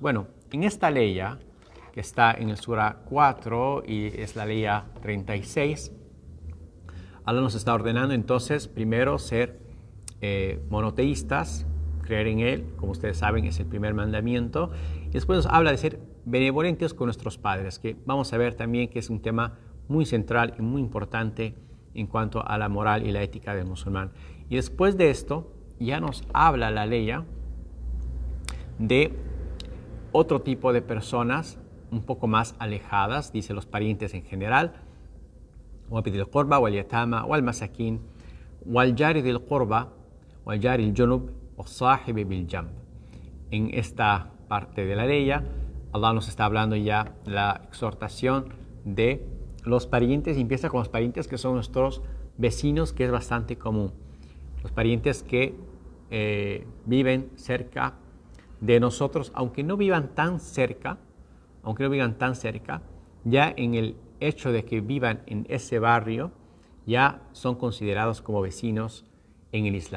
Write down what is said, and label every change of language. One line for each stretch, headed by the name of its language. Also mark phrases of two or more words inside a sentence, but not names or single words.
Spanish: Bueno, en esta ley, que está en el Sura 4 y es la ley 36, Allah nos está ordenando entonces primero ser monoteístas, creer en Él, como ustedes saben es el primer mandamiento, y después nos habla de ser benevolentes con nuestros padres, que vamos a ver también que es un tema muy central y muy importante en cuanto a la moral y la ética del musulmán. Y después de esto ya nos habla la ley de otro tipo de personas un poco más alejadas, dice los parientes en general,
Arabic: وبذي القربى واليتامى والمساكين والجار ذي القربى والجار الجنب والصاحب بالجنب.
Spanish: En esta parte de la ley, Allah nos está hablando ya la exhortación de los parientes, y empieza con los parientes que son nuestros vecinos, que es bastante común. Los parientes que viven cerca de nosotros, aunque no vivan tan cerca, ya en el hecho de que vivan en ese barrio, ya son considerados como vecinos en el Islam.